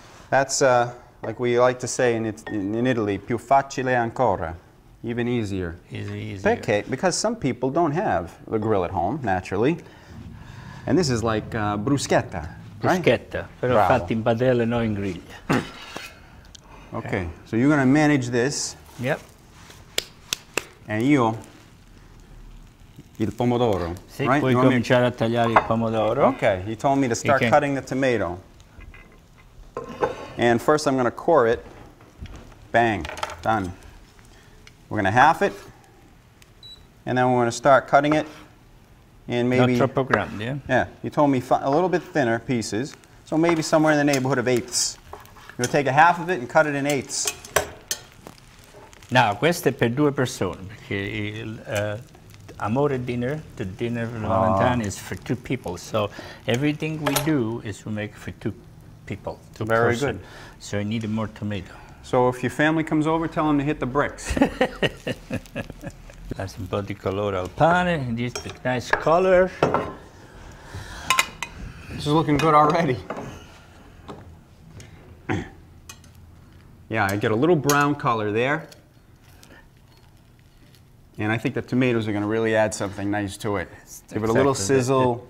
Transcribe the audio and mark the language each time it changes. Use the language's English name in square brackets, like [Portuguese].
[English] that's like we like to say in Italy, più facile ancora, even easier. Easier. Okay, because some people don't have the grill at home, naturally. And this is like bruschetta. [Italian] Bruschetta, però fatta in padella, no in griglia. [English] Okay, so you're going to manage this. Yep. [Italian] And io il pomodoro. Sì, [English] right? [Italian] puoi cominciare a tagliare il pomodoro. [English] Okay, he told me to start cutting the tomato. And first I'm going to core it. Bang, done. We're going to half it. And then we're going to start cutting it. And maybe, not troppo grande, yeah? Yeah, you told me a little bit thinner pieces, so maybe somewhere in the neighborhood of eighths. You're going to take a half of it and cut it in eighths. Now, questo è per 2 persone, perché il Amore dinner, the dinner of Valentine, is for 2 people. So everything we do is we make for 2 people, 2 Very person. good. So you need more tomato. So if your family comes over, tell them to hit the bricks. [Italian] That's un po' di colore al pane. [English] This is a nice color. This is looking good already. Yeah, I get a little brown color there. And I think the tomatoes are going to really add something nice to it. Give it a little sizzle.